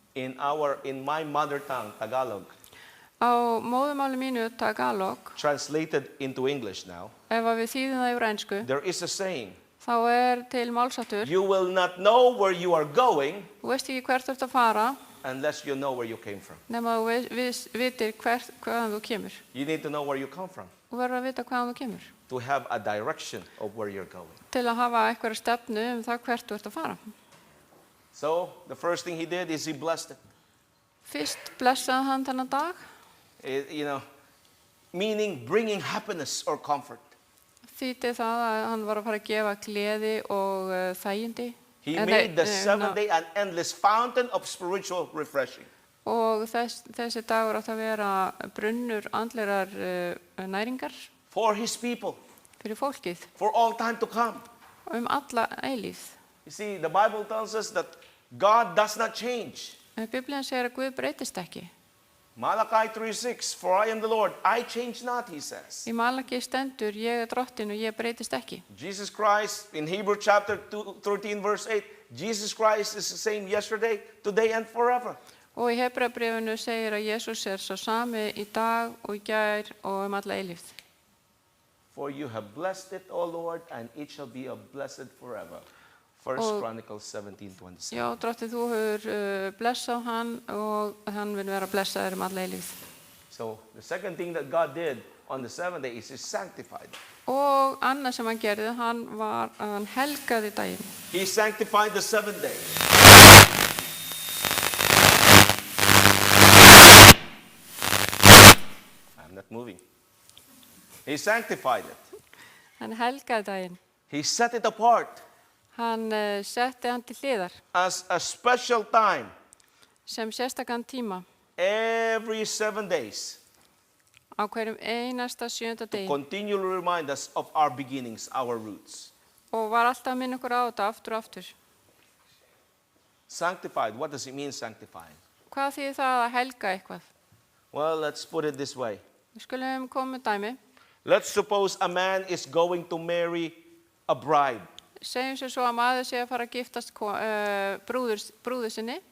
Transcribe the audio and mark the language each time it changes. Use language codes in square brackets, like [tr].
[en] In my mother tongue, Tagalog, [is] Á móðumáli mínu Tagalog, [en] translated into English now, [is] ef að við þýðum það yfir ensku, [en] there is a saying, [is] þá til málsáttur, [en] you will not know where you are going [is] þú veist ekki hvert þú ert að fara, [en] unless you know where you came from. [is] nema þú vitir hvaðan þú kemur. [en] You need to know where you come from [is] Þú verður að vita hvaðan þú kemur, [en] to have a direction of where you're going. [is] til að hafa einhverja stefnu það hvert þú ert að fara. [en] So the first thing he did is he blessed it. [is] Fyrst blessaði hann þennan dag, [en] Meaning bringing happiness or comfort. [is] þýddi það að hann var að fara að gefa gleði og þægindi. [en] He made the 7th day an endless fountain of spiritual refreshing. [is] Og þessi dagur átt að vera brunnur andlegar næringar [en] For his people, [is] fyrir fólkið [en] for all time to come. [is] Alla eilífð. [en] You see, the Bible tells us that God does not change. [is] Biblían segir að Guð breytist ekki. [en] Malachi 3:6, for I am the Lord, I change not, he says. [is] Í Malaki stendur, ég drottinn og ég breytist ekki. [en] Jesus Christ, in Hebrew chapter 13 verse 8, Jesus Christ is the same yesterday, today and forever. [is] Og í Hebreabréfinu segir að Jesús sá sami í dag og í gær og alla eilífð. [en] For you have blessed it, O Lord, and it shall be a blessed forever. 1 Chronicles 17:27. [is] Já, drottinn, þú hefur blessað hann og hann vil vera blessaður alla eilífð. [en] So the second thing that God did on the 7th day is he sanctified. [is] Og annað sem hann gerði, hann helgaði daginn. [en] He sanctified the 7th day. I'm not moving. He sanctified it. [is] Hann helgaði daginn. [en] He set it apart [is] Hann setti hann til hliðar [en] as a special time [is] sem sérstakann tíma [en] every 7 days [is] á hverjum einasta 7. [en] to [is] degi [en] continually remind us of our beginnings, our roots. [is] og var alltaf að minna okkur á þetta aftur og aftur. [en] Sanctified, what does it mean sanctified? [is] Hvað þýðir það að helga eitthvað? [en] Well, let's put it this way. [is] Við skulum koma með dæmi. [en] Let's suppose a man is going to marry a bride. [is] Segjum sér svo að maður sé að fara að giftast brúður sinni